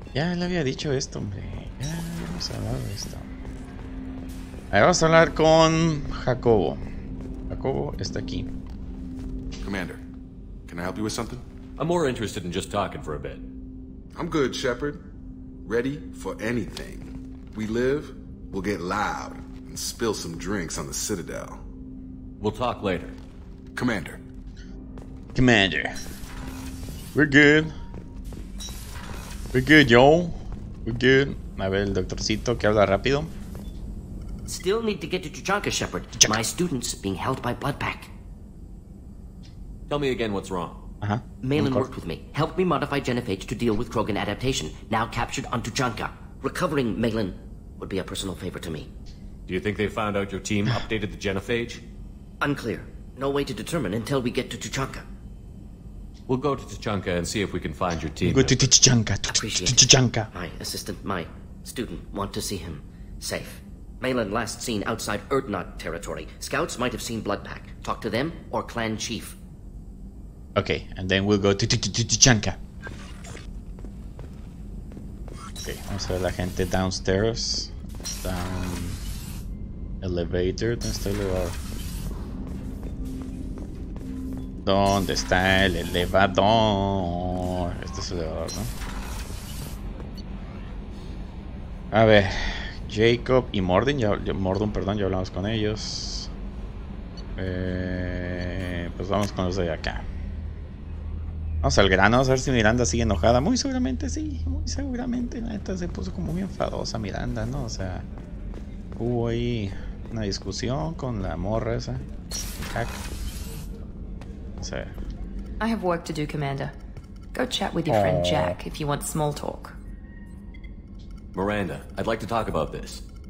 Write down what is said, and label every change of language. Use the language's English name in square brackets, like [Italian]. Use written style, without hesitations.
[Spanish] Ya le había dicho esto, hombre. Ya hemos hablado de esto. Ahora vamos a hablar con Jacobo. Jacobo está aquí. [English] Commander, can I help you with something? I'm more interested in just talking for a bit. I'm good, Shepard. Ready for anything. We live, we'll get loud and spill some drinks on the Citadel. We'll talk later. Commander. Commander. We're good. We're good, yo. We're good. [Spanish] A ver, el doctorcito que habla rápido. [English] Still need to get to Tuchanka, Shepard. My student's being held by Bloodpack. Tell me again what's wrong. Malin worked with me, helped me modify genophage to deal with Krogan adaptation, now captured on Tuchanka. Recovering Malin would be a personal favor to me. Do you think they found out your team updated the genophage? Unclear. No way to determine until we get to Tuchanka. We'll go to Tuchanka and see if we can find your team. Go to Tuchanka. Appreciate it. Tuchanka. My assistant, my student, want to see him safe. Malin last seen outside Erdnot territory. Scouts might have seen Bloodpack. Talk to them or clan chief. Okay, and then we'll go to Tuchanka. [Spanish] Okay, vamos a ver la gente downstairs. [English] Down elevator. [Spanish] ¿Dónde está el elevador? ¿Dónde está el elevador? Este es el elevador, ¿no? A ver, Jacob y Mordin, perdón, ya hablamos con ellos. Pues vamos con los de acá. Vamos al grano, vamos a ver si Miranda sigue enojada. Muy seguramente sí, muy seguramente. La neta se puso como muy enfadosa Miranda, ¿no? O sea, hubo ahí una discusión con la morra esa. O sea. [English] I have work to do, Commander. Go chat with your friend Jack if you want small talk. Miranda, I'd like to talk about this.